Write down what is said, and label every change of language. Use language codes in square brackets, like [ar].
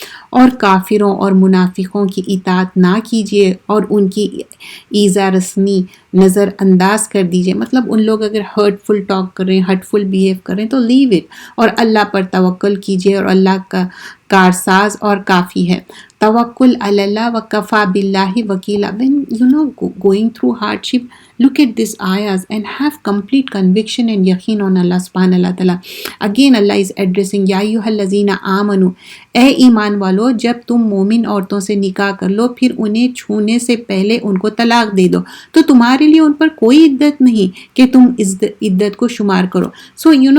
[ur] اور کافروں اور منافقوں کی اطاعت نہ کیجیے اور ان کی ایذا رسنی نظر انداز کر دیجیے. مطلب ان لوگ اگر [en] hurtful talk [ur] کر رہے ہیں، [en] hurtful behave [ur] کر رہے ہیں تو [en] leave it, [ur] اور اللہ پر توکل کیجیے اور اللہ کا کارساز اور کافی ہے. [ar] توکل علی اللہ وکفا باللہ وکیلا. [en] when going through hardship, look at these ayahs and have complete conviction and yaqeen on Allah subhanahu wa ta'ala. Again Allah is addressing [ar] یا ایھا الذین آمنوا، [ur] اے ایمان والو جب تم مومن عورتوں سے نکاح کر لو پھر انہیں چھونے سے پہلے ان کو طلاق دے دو تو تمہارے لیے ان پر کوئی عدت نہیں کہ تم عدت کو شمار کرو. [en] So